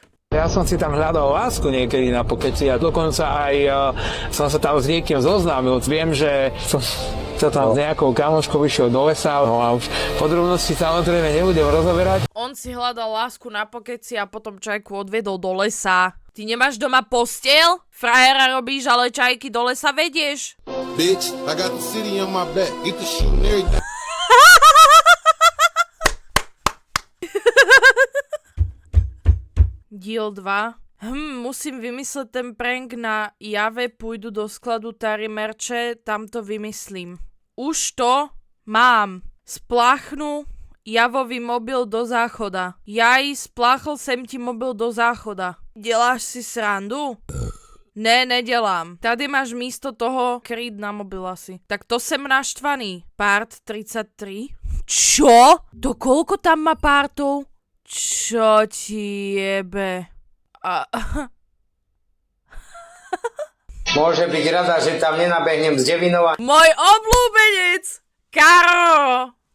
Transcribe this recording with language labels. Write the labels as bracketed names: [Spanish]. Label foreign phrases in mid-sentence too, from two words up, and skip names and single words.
[Slovak] Ja som si tam hľadal lásku niekedy na Pokeci a dokonca aj som sa tam s niekým zoznámil. Viem, že som sa tam s nejakou kamoškou vyšiel do lesa, no a už podrobnosti samozrejme nebudem rozoberať. On si hľadal lásku na Pokeci a potom čajku odvedol do lesa. Ty nemáš doma posteľ? Frajera robíš, ale čajky do lesa vedieš? [English] Bitch, I got the city on my back, get the shit and everything. [Slovak] Diel 2. Musím vymysleť ten prank na Jave, pôjdu do skladu Tary merče, tam to vymyslím. Už to mám. Spláchnu Javový mobil do záchoda. [Czech] Jaj, spláchl sem ti mobil do záchoda. Deláš si srandu? Ne, nedelám. Tady máš místo toho kryt na mobil asi. Tak to sem naštvaný. Part 33. [Slovak] Čo? To koľko tam má pártov? Čo ti jebe? Môže byť rada, že tam nenabehnem s devinou a... Môj obľúbenec! Karol!